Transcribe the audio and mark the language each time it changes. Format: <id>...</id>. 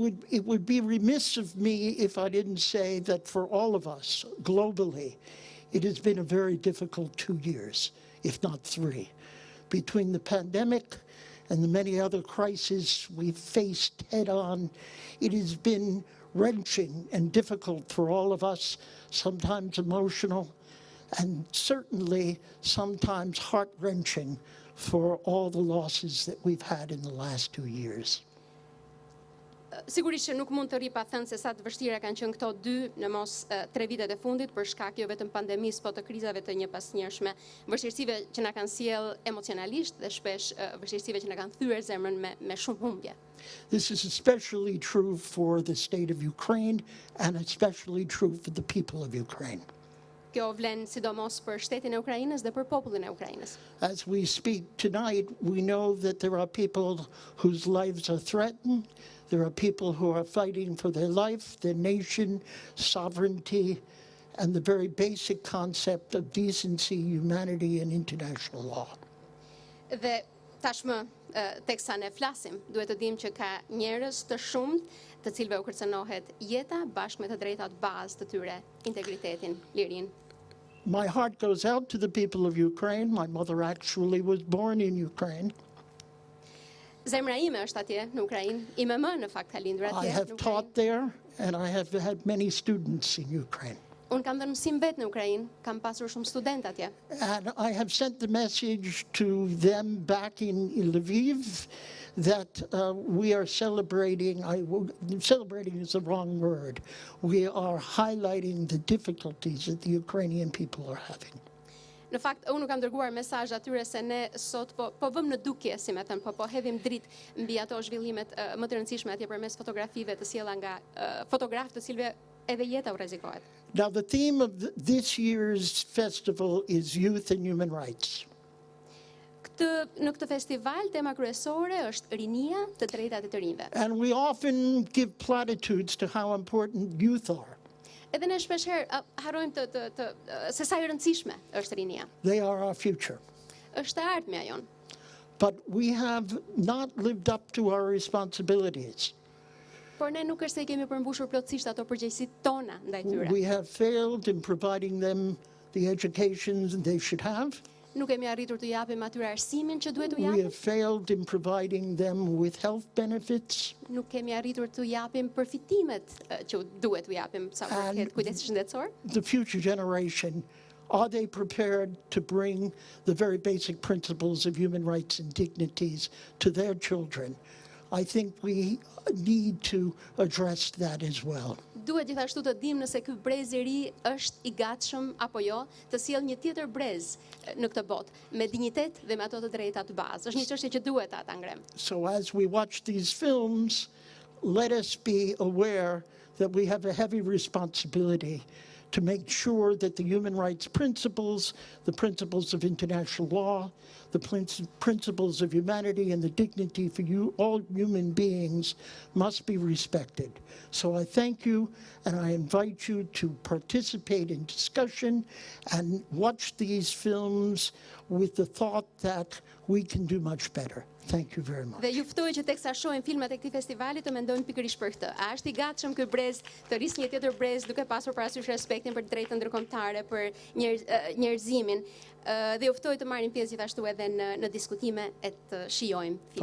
<en>It would be remiss of me if I didn't say that for all of us globally, it has been a very difficult 2 years, if not 3, between the pandemic and the many other crises we've faced head on. It has been wrenching and difficult for all of us, sometimes emotional, and certainly sometimes heart-wrenching for all the losses that we've had in the last 2 years.</en> <sq>Sigurisht që nuk mund të rri pa thënë se sa të vështira kanë qenë këto 2 në mos 3 vitet e fundit për shkak jo vetëm pandemisë, po të krizave të njëpasnjërshme, vështirësive që na kanë sjell emocionalisht dhe shpesh vështirësive që na kanë thyer zemrën me shumë humbje.</sq> <en>This is especially true for the state of Ukraine and especially true for the people of Ukraine.</en> <sq>Kjo vlen sidomos për shtetin e Ukrainës dhe për popullin e Ukrainës.</sq> <en>As we speak tonight, we know that there are people whose lives are threatened. There are people who are fighting for their life, their nation, sovereignty, and the very basic concept of decency, humanity, and international law.</en> <sq>Dhe tashmë, teksa ne flasim, duhet të dimë që ka njerëz të shumtë të cilëve u kërcënohet jeta bashkë me të drejtat bazë të tyre, integritetin, lirinë.</sq> <en>My heart goes out to the people of Ukraine. My mother actually was born in Ukraine.</en> <sq>Zemra ime është atje në Ukrainë, ime më në fakt ka lindur atje</sq> <en>I</en> <sq>në</sq> <en>have</en> <sq>Ukrainë.</sq> <en>taught there, and I have had many students in Ukraine.</en> <sq>Unë kam dhënë mësim vetë në Ukrainë, kam pasur shumë student atje.</sq> <en>And I have sent the message to them back in Lviv that we are celebrating, celebrating is the wrong word, we are highlighting the difficulties that the Ukrainian people are having.</en> <sq>Në fakt, unë kam dërguar mesazh atyre se ne sot po vëmë në dukje, si me thënë, po hedhim dritë mbi ato zhvillimet më të rëndësishme atje përmes fotografive të sjella nga fotograf të cilëve edhe jeta u rrezikohet.</sq> <en>Now, the theme of this year's festival is youth and human rights.</en> <sq>Në këtë festival, tema kryesore është rinia, të drejtat e të rinjve.</sq> <en>And we often give platitudes to how important youth are.</en> <sq>Edhe ne shpesh herë harrojmë se sa e rëndësishme është rinia.</sq> <en>They are our future.</en> <sq>Është e ardhmja jon.</sq> <en>But we have not lived up to our responsibilities.</en> <sq>Por ne nuk është se I kemi përmbushur plotësisht ato përgjegjësitë tona ndaj tyre.</sq> <en>We have failed in providing them the education they should have.</en> <sq>Nuk kemi arritur të japim atyre arsimin që duhet t'u</sq> <en>We</en> <sq>japim.</sq> <en>have failed in providing them with health benefits.</en> <sq>Nuk kemi arritur të japim përfitimet që duhet t'u japim sa përket kujdesit shëndetësor.</sq> <en>The future generation, are they prepared to bring the very basic principles of human rights and dignities to their children? I think we need to address that as well.</en> <sq>Duhet gjithashtu të dimë nëse ky brez I ri është I gatshëm apo jo të sjellë një tjetër brez në këtë botë me dinjitet dhe me ato të drejta të bazë. Është një çështje që duhet ta ngrem.</sq> <en>So as we watch these films, let us be aware that we have a heavy responsibility to make sure that the human rights principles, the principles of international law, the principles of humanity and the dignity for all human beings must be respected. So I thank you, and I invite you to participate in discussion and watch these films with the thought that we can do much better. Thank you very much.</en> <sq>Dhe ju ftoj që teksa shohin filmat e këtij festivali të mendojnë pikërisht për këtë. A është I gatshëm ky brez të rrisë një tjetër brez duke pasur parasysh respektin për drejtën ndërkombëtare, për njerëzimin. Dhe ju ftoj të marrin pjesë gjithashtu edhe në diskutime e të shijojmë filmat.</sq>